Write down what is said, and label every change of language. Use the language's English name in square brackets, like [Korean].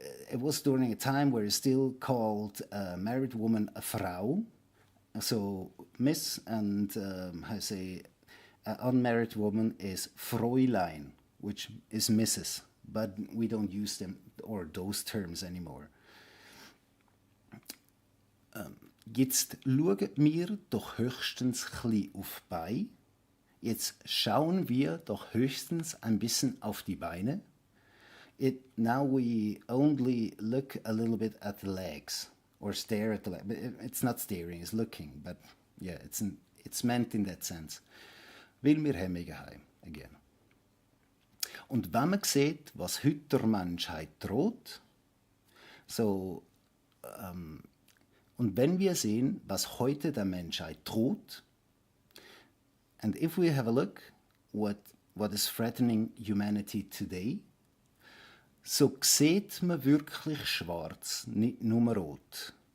[English] It was during a time where it's still called a married woman a Frau, so Miss, and how I say, an unmarried woman is Fräulein, which is Mrs. But we don't use them or those terms anymore. [German] Jetzt schauen wir doch höchstens ein auf die Beine. Jetzt schauen wir doch höchstens ein bisschen auf die Beine. [English] Now we only look a little bit at the legs or stare at the legs. It's not staring, it's looking. But yeah, it's meant in that sense. [German] Weil wir Hemmungen haben, again. Und wenn man sieht, was heute der Menschheit droht, so, und wenn wir sehen, was heute der Menschheit droht, [English] and if we have a look what is threatening humanity today, [German] so sieht man wirklich schwarz, nicht nur rot.